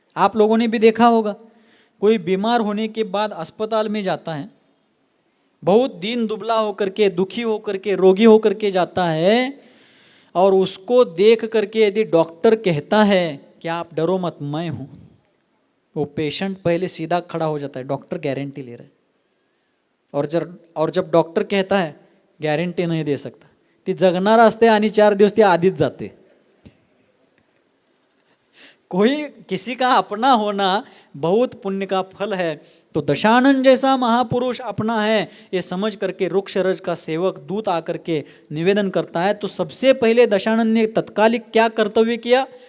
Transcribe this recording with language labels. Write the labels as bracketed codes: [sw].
[hi] आप लोगों ने भी देखा होगा, कोई बीमार होने के बाद अस्पताल में जाता है, बहुत दीन दुबला होकर के, दुखी होकर के, रोगी होकर के जाता है, और उसको देख करके यदि डॉक्टर कहता है कि आप डरो मत, मैं हूँ, वो पेशेंट पहले सीधा खड़ा हो जाता है, डॉक्टर गारंटी ले रहा है। और जब डॉक्टर कहता है गॅरंटी नाही दे सकता, [mr] ती जगणार असते आणि 4 दिवस ती आधीच जाते। [hi] कोई किसी का अपना होना बहुत पुण्य का फल है। तो दशानन जैसा महापुरुष अपना है, ये समझ करके रुक्षरज का सेवक दूत आकर के निवेदन करता है। तो सबसे पहले दशानन ने तत्कालिक क्या कर्तव्य किया?